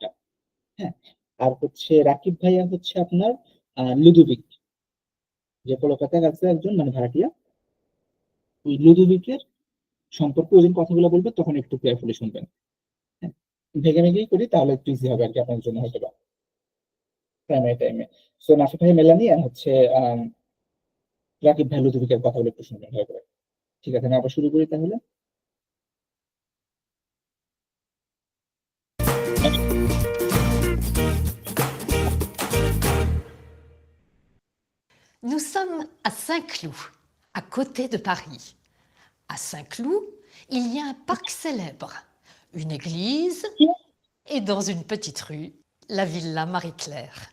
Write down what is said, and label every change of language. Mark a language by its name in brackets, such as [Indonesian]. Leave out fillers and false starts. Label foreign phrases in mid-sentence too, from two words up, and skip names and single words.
[Bangla] হ্যাঁ, আর হচ্ছে রাকিব ভাইয়া হচ্ছে আপনার লুদোভিক, যে কলকাতায় আছে একজন মানে ভাড়াটিয়া, ওই লুদোভিকের সম্পর্কে ওই দিন কথাগুলো বলবে তখন একটু কেয়ারফুলি শুনবেন। হ্যাঁ, ভেঙে ভেঙেই করি তাহলে একটু ইজি হবে আর কি আপনার জন্য হয়তো বা প্রাইমারি টাইমে। সো নাফি ভাই মেলানি আর হচ্ছে রাকিব ভাই লুদোভিকের কথাগুলো একটু শুনবেন ভালো করে। ঠিক আছে, আমি আবার শুরু করি তাহলে। [French] Nous sommes à Saint-Cloud, à côté de Paris. À Saint-Cloud, il y a un parc célèbre, une église et dans une petite rue, la villa Marie-Claire.